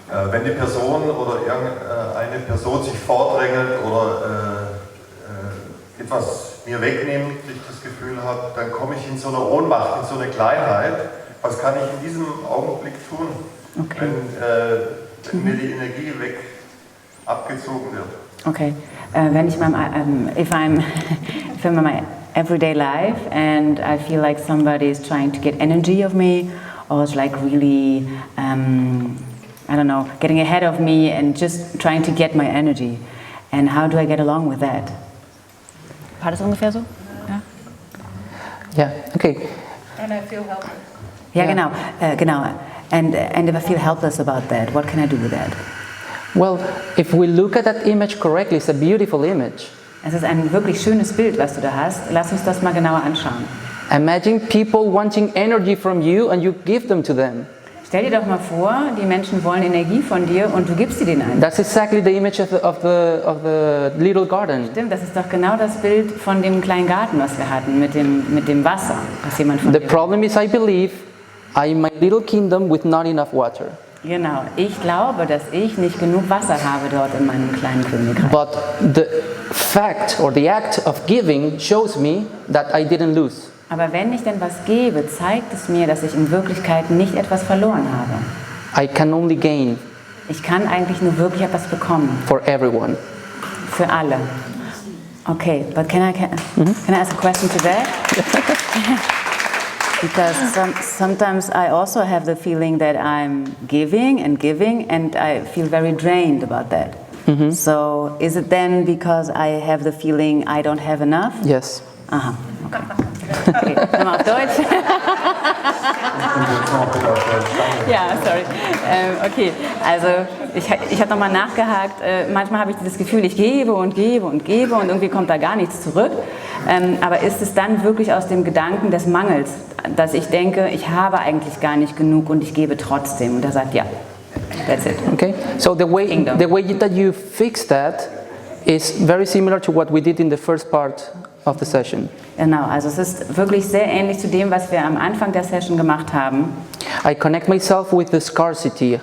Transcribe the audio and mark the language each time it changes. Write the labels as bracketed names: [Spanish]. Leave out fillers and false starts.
[German] Wenn die Person oder irgendeine Person sich vordrängelt oder etwas mir wegnimmt, ich das Gefühl habe, dann komme ich in so eine Ohnmacht, in so eine Kleinheit. Was kann ich in diesem Augenblick tun, [English] Okay. [German] wenn mir die Energie abgezogen wird? [English] Okay, [German] wenn ich [English] if I'm in my everyday life and I feel like somebody is trying to get energy of me, or it's like really, I don't know, getting ahead of me and just trying to get my energy, and how do I get along with that? [German] War das ungefähr so? Ja. [English] Yeah, okay. And I feel helpless. [German] Ja, Ja. genau. [English] And if I feel helpless about that, what can I do with that? Well, if we look at that image correctly, it's a beautiful image. [German] Es ist ein wirklich schönes Bild, was du da hast. Lass uns das mal genauer anschauen. [English] Imagine people wanting energy from you and you give them to them. [German] Stell dir doch mal vor, die Menschen wollen Energie von dir und du gibst sie denen ein. [English] That's exactly the image of the little garden. [German] Stimmt, das ist doch genau das Bild von dem kleinen Garten, was wir hatten, mit dem Wasser, was jemand von [English] The [German] dir [English] problem is, I believe, I'm in my little kingdom with not enough water. [German] Genau, ich glaube, dass ich nicht genug Wasser habe dort in meinem kleinen Königreich. [English] But the fact or the act of giving shows me that I didn't lose. [German] Aber wenn ich denn was gebe, zeigt es mir, dass ich in Wirklichkeit nicht etwas verloren habe. [English] I can only gain [German] Ich kann eigentlich nur wirklich etwas bekommen, [English] for everyone. [German] für alle. [English] Okay, but can I ask a question to that? Because sometimes I also have the feeling that I'm giving and I feel very drained about that. So is it then because I have the feeling I don't have enough? Yes. Aha, okay. [German] Okay, nochmal auf Deutsch. Ja, sorry. Okay, also ich habe nochmal nachgehakt. Manchmal habe ich das Gefühl, ich gebe und gebe und gebe und irgendwie kommt da gar nichts zurück. Aber ist es dann wirklich aus dem Gedanken des Mangels, dass ich denke, ich habe eigentlich gar nicht genug und ich gebe trotzdem? Und er sagt, ja, [English] that's it. Okay. So the way that you fix that is very similar to what we did in the first part of the session. [German] Genau, also es ist wirklich sehr ähnlich zu dem, was wir am Anfang der Session gemacht haben. [English] I connect myself with the scarcity.